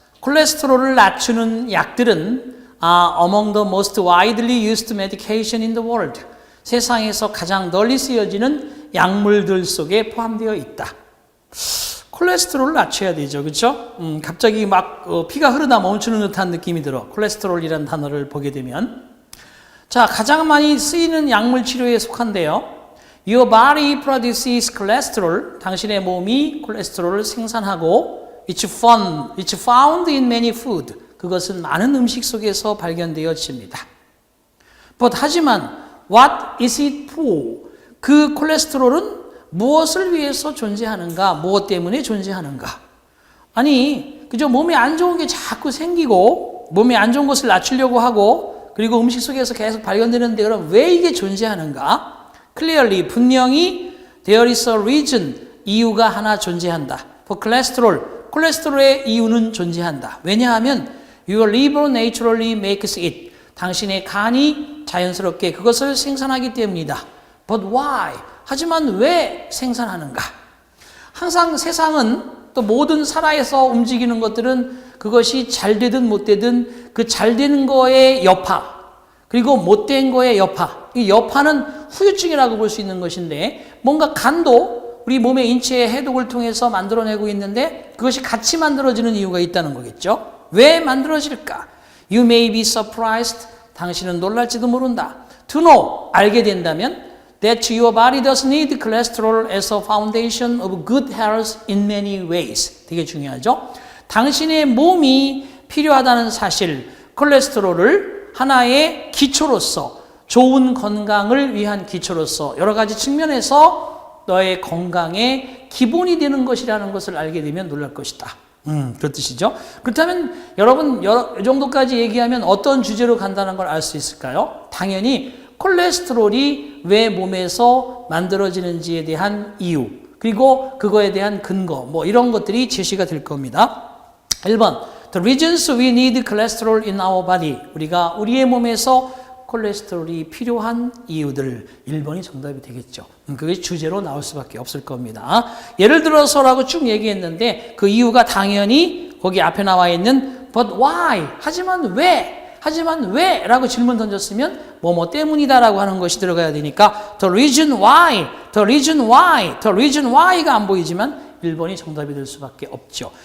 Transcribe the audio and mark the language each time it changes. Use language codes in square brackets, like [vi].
[ko] 콜레스테롤을 낮추는 약들은 [en] among the most widely used medication in the world. [ko] 세상에서 가장 널리 쓰여지는 약물들 속에 포함되어 있다. 콜레스테롤을 낮춰야 되죠. 그렇죠? 갑자기 막 피가 흐르다 멈추는 듯한 느낌이 들어. 콜레스테롤이라는 단어를 보게 되면. 자, 가장 많이 쓰이는 약물 치료에 속한데요. [en] Your body produces cholesterol. [ko] 당신의 몸이 콜레스테롤을 생산하고 [en] It's found in many food. [ko] 그것은 많은 음식 속에서 발견되어집니다. 하지만 [en] what is it for? [ko] 그 콜레스테롤은 무엇을 위해서 존재하는가? 무엇 때문에 존재하는가? 아니, 그저 몸에 안 좋은 게 자꾸 생기고 몸에 안 좋은 것을 낮추려고 하고 그리고 음식 속에서 계속 발견되는데 그럼 왜 이게 존재하는가? [en] Clearly, [ko] 분명히 [en] there is a reason, [ko] 이유가 하나 존재한다. [en] For cholesterol, [ko] 콜레스테롤의 이유는 존재한다. 왜냐하면 [en] Your liver naturally makes it. [ko] 당신의 간이 자연스럽게 그것을 생산하기 때문이다. [en] But why? [ko] 하지만 왜 생산하는가? 항상 세상은 또 모든 살아서 움직이는 것들은 그것이 잘 되든 못 되든 그 잘 되는 거의 여파 그리고 못된 거의 여파. 이 여파는 후유증이라고 볼 수 있는 것인데 뭔가 간도 우리 몸의 인체의 해독을 통해서 만들어내고 있는데 그것이 같이 만들어지는 이유가 있다는 거겠죠. 왜 만들어질까? [en] You may be surprised. [ko] 당신은 놀랄지도 모른다. [en] To know, [ko] 알게 된다면 [en] that your body does need cholesterol as a foundation of good health in many ways. [ko] 되게 중요하죠? 당신의 몸이 필요하다는 사실, 콜레스테롤을 하나의 기초로서 좋은 건강을 위한 기초로서 여러 가지 측면에서 너의 건강의 기본이 되는 것이라는 것을 알게 되면 놀랄 것이다. 그런 뜻이죠. 그렇다면 여러분 이 정도까지 얘기하면 어떤 주제로 간다는 걸 알 수 있을까요? 당연히 콜레스테롤이 왜 몸에서 만들어지는지에 대한 이유 그리고 그거에 대한 근거 뭐 이런 것들이 제시가 될 겁니다. [en] 1번 The reasons we need cholesterol in our body. [ko] 우리가 우리의 몸에서 콜레스테롤이 필요한 이유들 1번이 정답이 되겠죠. 그게 주제로 나올 수밖에 없을 겁니다. 예를 들어서라고 쭉 얘기했는데 그 이유가 당연히 거기 앞에 나와 있는 [en] but why? [ko] 하지만 왜? 하지만 왜? 라고 질문 던졌으면 뭐 때문이다 라고 하는 것이 들어가야 되니까 [en] the reason why, the reason why, [ko] the reason why가 안 보이지만 1번이 정답이 될 수밖에 없죠.